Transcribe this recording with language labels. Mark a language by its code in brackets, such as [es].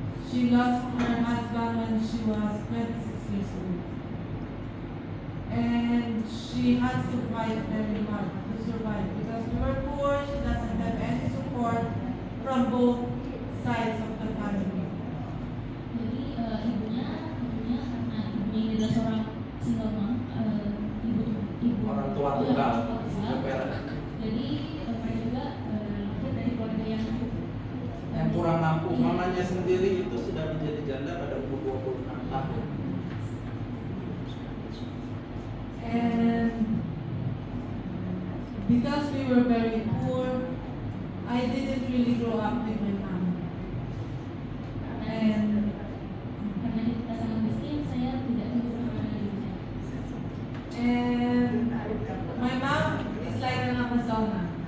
[en] She lost her husband when she was 26 years old. And she has to fight very hard to survive because we were poor, she doesn't have any support from both sides of the family. [id] Jadi ibunya karena ibunya ini adalah seorang single mom, ibu Orang tua tunggal. Jadi mereka juga lahir dari keluarga Yang kurang mampu, mamanya sendiri itu sudah menjadi janda pada umur 26 tahun. [en] And because we were very poor, I didn't really grow up with my mom. And [id] karena kita sangat miskin, saya tidak tumbuh bersama dengan ibunya. [en] And my mom is like an Amazona.